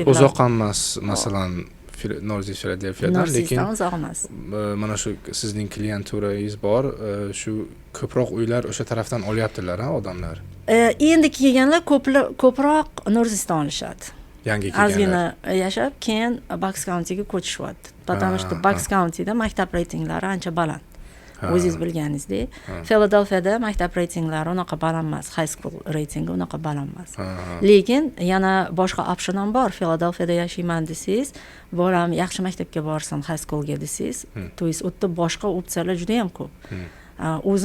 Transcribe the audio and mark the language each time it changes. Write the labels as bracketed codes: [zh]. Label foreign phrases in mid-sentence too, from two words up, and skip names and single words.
[uz] uzoq emas, masalan, Northeast Philadelphia'dan, lekin uzoq emas. Mana shu sizning klienturangiz bor, shu ko'proq uylar o'sha tarafdan olyaptilar, odamlar. Endi kelganlar ko'proq Northeastdan olishadi. Yangi kelganlar. Ozgina yashab, keyin Bucks County'ga ko'chishyapti. [ru] Потому что [uz] Bucks County'da maktab reytinglari ancha baland. O'zingiz bilganingizdek, Philadelphia'da maktab reytinglari unaqa baland emas, [en] high school [uz] reytingi unaqa baland emas. Lekin yana boshqa option ham bor. Philadelphia'da yashayman desangiz, bolam yaxshi maktabga borsin, [en] high schoolga [uz] desangiz, [ru] то есть [uz] o'tda boshqa opsiyalar juda ham ko'p.